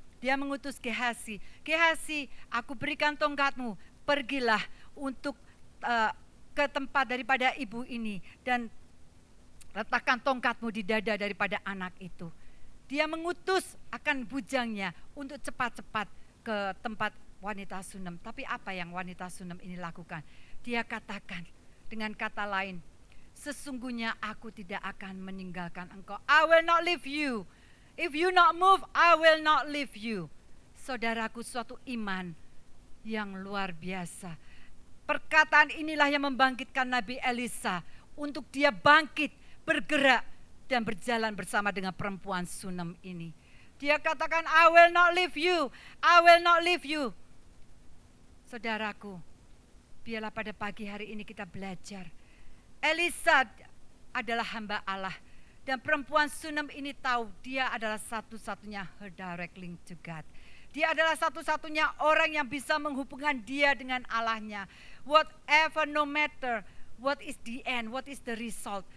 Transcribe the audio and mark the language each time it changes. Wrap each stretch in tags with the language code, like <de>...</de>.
<id>Dia mengutus Gehazi, aku berikan tongkatmu, pergilah untuk ke tempat daripada ibu ini dan letakkan tongkatmu di dada daripada anak itu. Dia mengutus akan bujangnya untuk cepat-cepat ke tempat wanita Sunem. Tapi apa yang wanita Sunem ini lakukan? Dia katakan dengan kata lain, sesungguhnya aku tidak akan meninggalkan engkau.</id> <en>I will not leave you. If you not move, I will not leave you.</en> <id>Saudaraku, suatu iman yang luar biasa. Perkataan inilah yang membangkitkan Nabi Elisa untuk dia bangkit, bergerak dan berjalan bersama dengan perempuan Sunem ini. Dia katakan,</id> <en>I will not leave you, I will not leave you.</en> <id>Saudaraku, biarlah pada pagi hari ini kita belajar. Elisa adalah hamba Allah. Dan perempuan Sunem ini tahu dia adalah satu-satunya</id> <en>her direct link to God.</en> <id>Dia adalah satu-satunya orang yang bisa menghubungkan dia dengan Allahnya.</id> <en>Whatever, no matter, what is the end, what is the result.</en>